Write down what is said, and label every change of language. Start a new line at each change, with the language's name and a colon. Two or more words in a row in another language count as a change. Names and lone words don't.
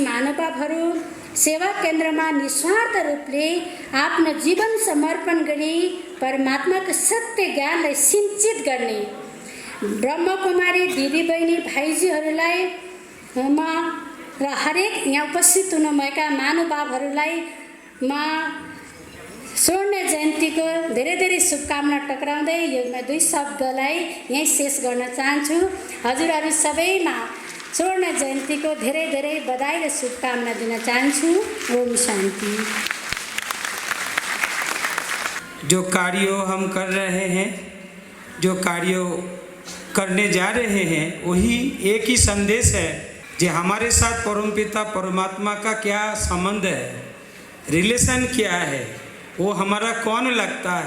Nepali: महानुभावहरू सेवा केन्द्रमा निस्वार्थ रूपले आफ्नो जीवन समर्पण गरी परमात्माको सत्य ज्ञानलाई सिंचित गर्ने ब्रह्मकुमारी दिदीबहिनी भाइजीहरूलाई म र हरेक यहाँ उपस्थित हुनुभएका महानुभावहरूलाई म स्वर्ण जयन्तीको धेरै शुभकामना टक्राउँदै यो 2 शब्दलाई यहीँ शेष गर्न चाहन्छु। हजुरहरू सबैमा स्वर्ण जयन्तीको धेरै बधाई र शुभकामना दिन चाहन्छु। ओम शान्ति।
Hindi: जो कार्य हम कर रहे हैं, जो कार्य करने जा रहे हैं, वही एक ही संदेश है जो हमारे साथ परमपिता परमात्मा का क्या संबंध है, रिलेशन क्या है, वो हमारा कौन लगता है।